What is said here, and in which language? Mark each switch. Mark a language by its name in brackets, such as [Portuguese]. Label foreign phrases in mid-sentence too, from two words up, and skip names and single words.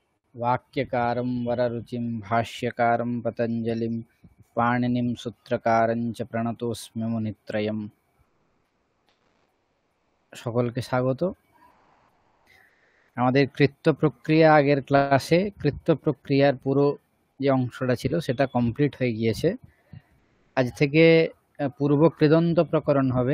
[Sanskrit] वाक्यकारं वररुचिं भाष्यकारं पतञ्जलिं पाणिनिं सूत्रकारं च प्रणतोऽस्मि मुनित्रयम्। [Bangla] সকলকে স্বাগত। আমাদের কৃত্য প্রক্রিয়া আগের ক্লাসে কৃত্য প্রক্রিয়ার পুরো যে অংশটা ছিল সেটা কমপ্লিট হয়ে গিয়েছে। আজ থেকে পূর্ব কৃদন্ত প্রকরণ হবে।